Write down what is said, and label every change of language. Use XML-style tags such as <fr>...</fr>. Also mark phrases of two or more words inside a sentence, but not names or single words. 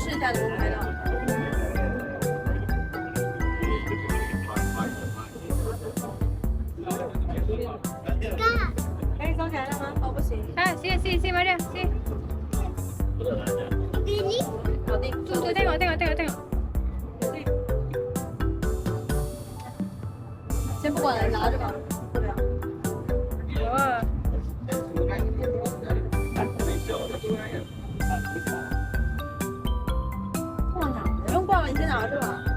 <zh>下楼拍到。可以收起来了吗？哦，不行。</zh> <ms>Ah, sini Maria, sini.</ms> <en>Really?</en> <ms>Tu tengok.</ms> <zh>先不管了，拿着吧。 Oh. 不用挂了，你先拿着吧。</zh>